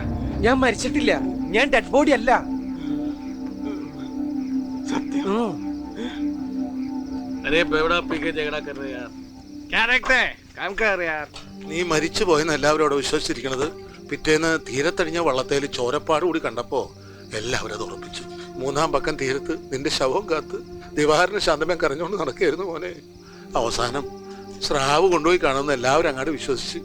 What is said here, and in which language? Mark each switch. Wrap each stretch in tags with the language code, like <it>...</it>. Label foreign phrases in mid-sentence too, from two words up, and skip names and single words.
<ml>ഞാൻ മരിച്ചിട്ടില്ല. ഞാൻ</ml> <en>dead body</en> <ml>അല്ല.</ml> <hi>अरे बेवड़ा पी के झगड़ा कर रहे यार. क्या देखते हैं? काम कर यार.</hi> <ml>നീ മരിച്ചു പോയെന്ന് എല്ലാവരും അവിടെ വിശ്വസിച്ചിരിക്കണത് പിറ്റേന്ന് തീരത്തടിഞ്ഞ വള്ളത്തേൽ ചോരപ്പാട് കൂടി കണ്ടപ്പോ എല്ലാവരും അത് ഉറപ്പിച്ചു. മൂന്നാം പക്കം തീരത്ത് നിന്റെ ശവം കാത്ത് ദിവാകരന് ശാന്തമേ കരഞ്ഞുകൊണ്ട് നടക്കുകയായിരുന്നു മോനെ. അവസാനം സ്രാവ് കൊണ്ടുപോയി കാണുമെന്ന് എല്ലാവരും അങ്ങോട്ട് വിശ്വസിച്ച്.</ml>